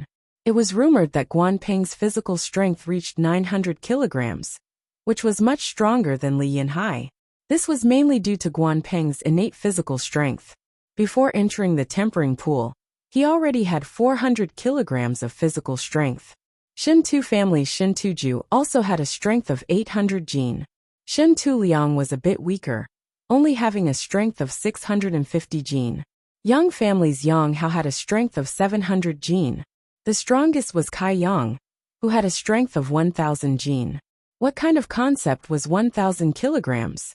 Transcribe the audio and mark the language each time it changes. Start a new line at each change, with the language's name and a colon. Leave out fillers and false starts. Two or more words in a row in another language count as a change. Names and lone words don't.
English: It was rumored that Guan Peng's physical strength reached 900 kilograms, which was much stronger than Li Yunhai. This was mainly due to Guan Peng's innate physical strength. Before entering the tempering pool, he already had 400 kilograms of physical strength. Shintu family's Shintuju also had a strength of 800 jin. Shintu Liang was a bit weaker, only having a strength of 650 jin. Yang family's Yang Hao had a strength of 700 jin. The strongest was Kai Yang, who had a strength of 1000 jin. What kind of concept was 1000 kilograms?